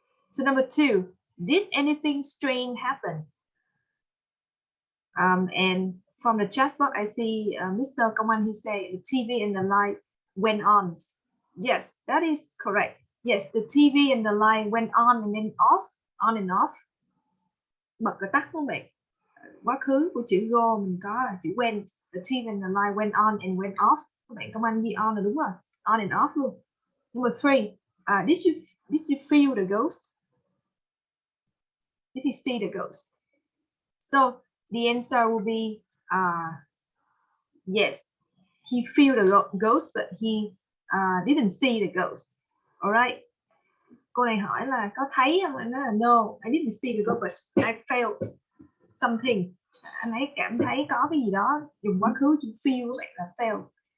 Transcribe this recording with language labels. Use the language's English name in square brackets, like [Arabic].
[English] So number 2, did anything strange happen? And from the chat box, I see Mr. Công Anh, he say the TV and the light went on. Yes, that is correct. Yes, the TV and the light went on and then off, on and off. [Vietnamese] Bật và tắt đúng không bạn? Quá khứ của chữ go mình có là chữ went. [English] The TV and the light went on and went off. [Vietnamese] Các bạn Công Anh ghi on là đúng rồi. [English] On and off luôn. Number 3, did you feel the ghost? Did you see the ghost? So the answer will be yes. He feel the ghost, but he didn't see the ghost. Alright. [Vietnamese] Cô này hỏi là có thấy không? Anh nói là [English] no, I didn't see the ghost, but I felt something. [Vietnamese] Anh ấy cảm thấy có cái gì đó. Dùng quá khứ chữ feel các bạn là felt.